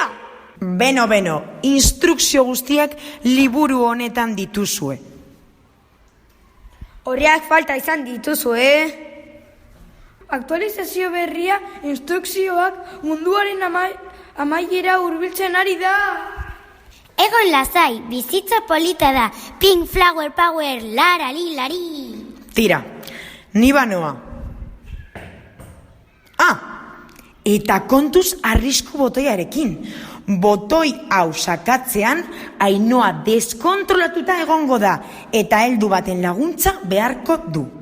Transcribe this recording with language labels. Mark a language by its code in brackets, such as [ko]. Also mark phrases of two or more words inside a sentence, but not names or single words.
[eu] Beno, instrukzio guztiak liburu honetan dituzue. Horreak falta izan dituzu, Aktualizazio berria instrukzioak munduaren amaiera hurbiltzen ari da. Egon lasai, bizitza polita da. [en] Pink flower power, [eu] lari. Tira, ni banoa. Eta kontuz arrisku botoiarekin. Botoi hau sakatzean Ainoa deskontrolatuta egongo da eta heldu baten laguntza beharko du.